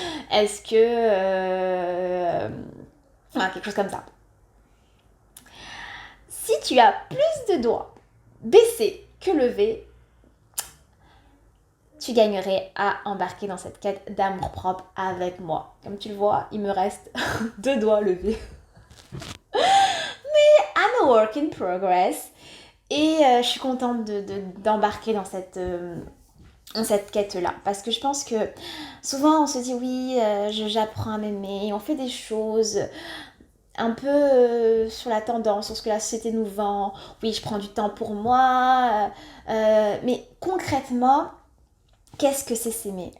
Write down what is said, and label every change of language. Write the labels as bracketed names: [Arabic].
[French] Est-ce que... Voilà, quelque chose comme ça. Si tu as plus de doigts baissés que levés, tu gagnerais à embarquer dans cette quête d'amour-propre avec moi. Comme tu le vois, il me reste 2 doigts levés. [English] Mais I'm a work in progress. [French] Et je suis contente d'embarquer dans cette quête-là. Parce que je pense que souvent on se dit oui, j'apprends à m'aimer, on fait des choses un peu sur la tendance, sur ce que la société nous vend. Oui, je prends du temps pour moi. Mais concrètement, qu'est-ce que c'est s'aimer?